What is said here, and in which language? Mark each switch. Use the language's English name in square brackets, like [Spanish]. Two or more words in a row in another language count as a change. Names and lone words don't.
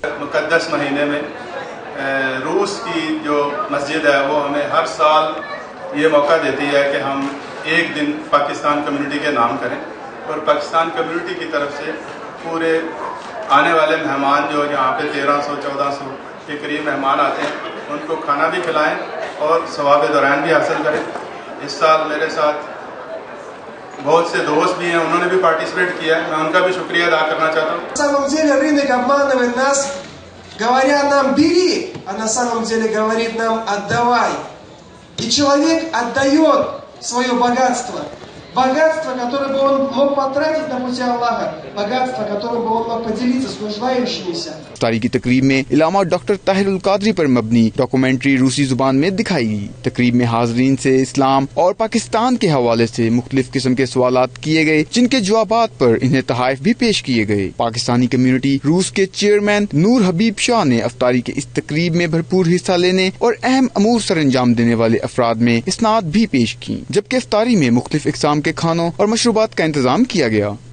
[Urdu] مقدس مہینے میں روس کی جو مسجد ہے وہ ہمیں ہر سال یہ موقع دیتی ہے کہ ہم ایک دن پاکستان کمیونٹی کے نام کریں، اور پاکستان کمیونٹی کی طرف سے پورے آنے والے مہمان جو یہاں پہ 1300-1400 کے قریب مہمان آتے ہیں ان کو کھانا بھی کھلائیں اور ثواب دوران بھی حاصل کریں۔ اس سال میرے ساتھ بہت سے دوست بھی ہیں، انہوں نے بھی پارٹیسپیٹ کیا ہے، میں ان کا بھی شکریہ ادا کرنا چاہتا ہوں۔ [Russian] На самом деле рынок обманывает нас, говоря нам «бери», а на самом деле говорит нам «отдавай». И человек отдает свое богатство. Богатство, которое бы он мог потратить на пути Аллаха, богатство, которым бы он мог поделиться с нуждающимися. [Urdu] افطاری کی تقریب میں علامہ ڈاکٹر طاہر القادری پر مبنی ڈاکومنٹری روسی زبان میں دکھائی گئی۔ تقریب میں حاضرین سے اسلام اور پاکستان کے حوالے سے مختلف قسم کے سوالات کیے گئے، جن کے جوابات پر انہیں تحائف بھی پیش کیے گئے۔ پاکستانی کمیونٹی روس کے چیئرمین نور حبیب شاہ نے افطاری کے اس تقریب میں بھرپور حصہ لینے اور اہم امور سر انجام دینے والے افراد میں اسناد بھی پیش کی، جبکہ افطاری میں مختلف اقسام کے کھانوں اور مشروبات کا انتظام کیا گیا۔